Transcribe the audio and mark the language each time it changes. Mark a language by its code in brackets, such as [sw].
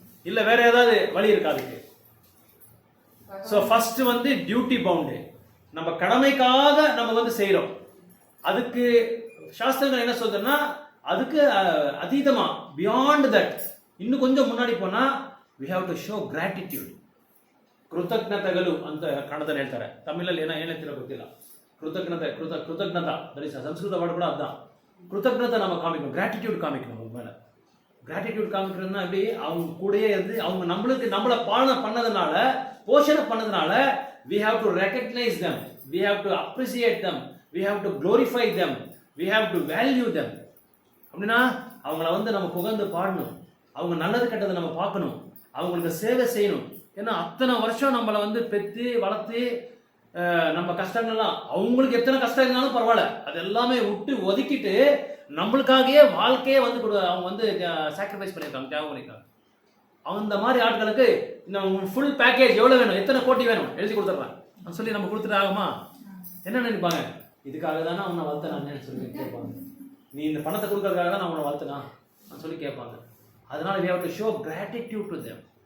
[ta] இல்லை வேற ஏதாவது வழி இருக்கா அதுக்கு? ஸோ ஃபர்ஸ்ட் வந்து டியூட்டி பவுண்டு, நம்ம கடமைக்காக நம்ம வந்து செய்கிறோம். அதுக்கு சாஸ்திரங்கள் என்ன சொல்றதுன்னா அதுக்கு அதீதமா பியாண்ட் தட் இன்னும் கொஞ்சம் முன்னாடி போனா [en] we have to show gratitude. [kn] ಕೃತಜ್ಞತೆಗಳು ಅಂತ ಕನ್ನಡದಲ್ಲಿ ಹೇಳ್ತಾರೆ, ತಮಿಳಲ್ಲಿ ಏನು ಹೇಳ್ತಿರೋ ಗೊತ್ತಿಲ್ಲ. ಕೃತಜ್ಞತಾ [en] that is Sanskrit word [kn] ಕೂಡ ಅದ. [ta] ಕೃತಜ್ಞತೆ நம்ம காமிக்கணும், கிராட்டிடியூட் காமிக்கணும். அவங்க மேல கிராட்டிடியூட் காமிக்கிறதுனா எப்படி, அவங்க கூடயே இருந்து அவங்க நம்மள பாலனை பண்ணதுனால, போஷணை பண்ணதுனால [en] we have to recognize them, we have to appreciate them, we have to glorify them, we have to value them. [ta] அப்படின்னா அவங்கள வந்து நம்ம புகழ்ந்து பாடணும், அவங்க நல்லது கெட்டதை நம்ம பார்க்கணும், அவங்களுக்கு சேவை செய்யணும். ஏன்னா அத்தனை வருஷம் நம்மளை வந்து பெற்று வளர்த்து நம்ம கஷ்டங்கள்லாம், அவங்களுக்கு எத்தனை கஷ்டம் இருந்தாலும் பரவாயில்ல, அது எல்லாமே விட்டு ஒதுக்கிட்டு நம்மளுக்காகவே வாழ்க்கையே வந்து அவங்க வந்து சாக்ரிஃபைஸ் பண்ணியிருக்காங்க, தியாகம் பண்ணியிருக்காங்க. அந்த மாதிரி ஆட்களுக்கு இந்த ஃபுல் பேக்கேஜ் எவ்வளோ வேணும், எத்தனை கோட்டி வேணும் எழுதி கொடுத்துட்றேன் சொல்லி நம்ம கொடுத்துட்டு ஆகுமா? என்ன நினைப்பாங்க, இதுக்காக தானே உன்னை வளர்த்தனான்னு சொல்லி கேட்பாங்க. நீ இந்த பணத்தை கொடுக்கறதுக்காக தான் நான் உன்னை வளர்த்தனா சொல்லி கேட்பாங்க. அதனால [en] we have to show gratitude to them.